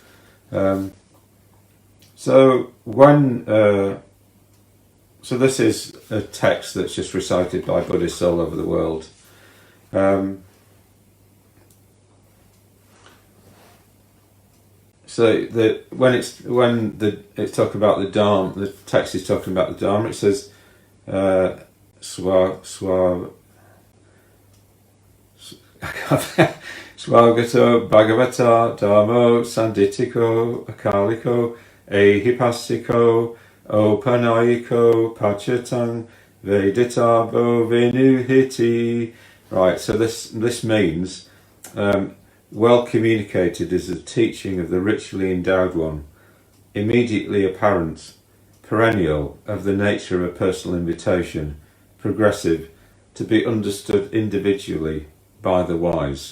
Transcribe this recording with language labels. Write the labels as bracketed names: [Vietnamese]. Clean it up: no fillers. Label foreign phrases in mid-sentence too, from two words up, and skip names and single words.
[English] So this is a text that's just recited by Buddhists all over the world. So when it's talking about the Dharma, the text is talking about the Dharma. [Pali] It says Swagato Bhagavata Dharmo Sanditiko Akaliko Ehipasiko Opanayiko Pachatang Veditabo Venuhiti. [English] Right, so this means well communicated is the teaching of the richly endowed one, immediately apparent, perennial, of the nature of a personal invitation, progressive, to be understood individually by the wise.